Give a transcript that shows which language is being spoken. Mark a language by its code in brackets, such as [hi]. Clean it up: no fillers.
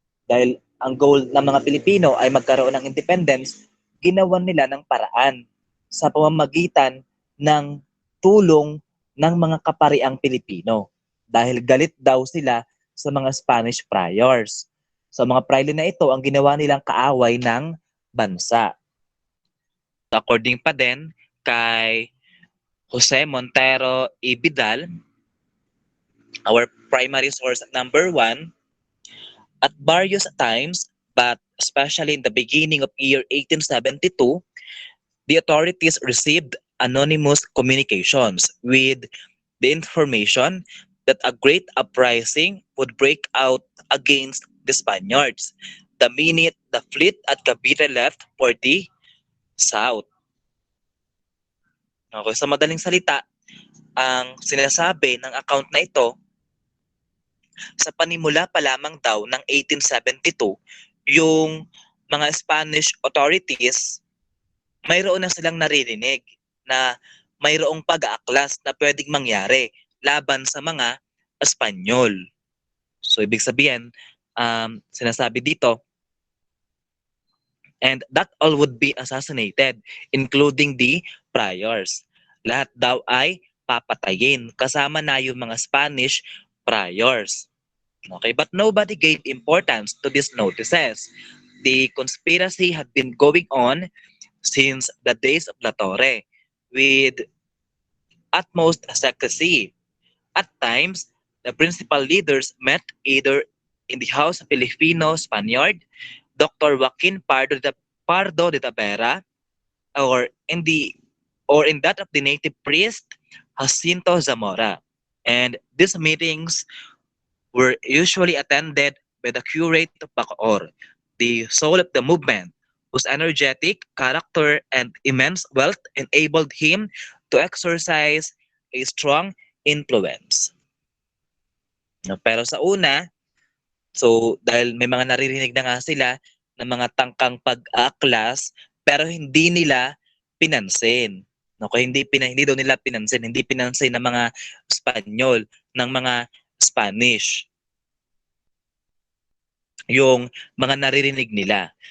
[tl] Dahil ang goal ng mga Pilipino ay magkaroon ng independence, ginawan nila ng paraan sa pamamagitan ng tulong ng mga kapariang Pilipino. Dahil galit daw sila sa mga Spanish friars. So mga praile na ito ang ginawa nilang kaaway ng bansa. [en] According [tl] pa din kay [en] Jose Montero y Vidal, our primary source number 1, at various times, but especially in the beginning of year 1872, the authorities received anonymous communications with the information that a great uprising would break out against the Spaniards the minute the fleet at Cavite left for the south. [tl] Okay, sa madaling salita, ang sinasabi ng account na ito, sa panimula pa lamang daw ng 1872, yung mga Spanish authorities, mayroon na silang naririnig na mayroong pag-aaklas na pwedeng mangyari laban sa mga Espanyol. So ibig sabihin, sinasabi dito, [en] and that all would be assassinated, including the priors. [tl] Lahat daw ay papatayin, kasama na yung mga Spanish priors. [en] Okay, but nobody gave importance to these notices. The conspiracy had been going on since the days of La Torre with utmost secrecy. At times, the principal leaders met either in the house of Filipino Spaniard, Dr. Joaquin Pardo de Tabera, or in that of the native priest Jacinto Zamora. And these meetings were usually attended by the curate of Bacoor, the soul of the movement, whose energetic character and immense wealth enabled him to exercise a strong influence. [tl] No, pero sa una, so dahil may mga naririnig na nga sila ng mga tangkang pag-aaklas, pero hindi nila pinansin. No, kaya hindi daw nila pinansin, hindi pinansin ng mga Espanyol, ng mga Spanish yung mga naririnig nila.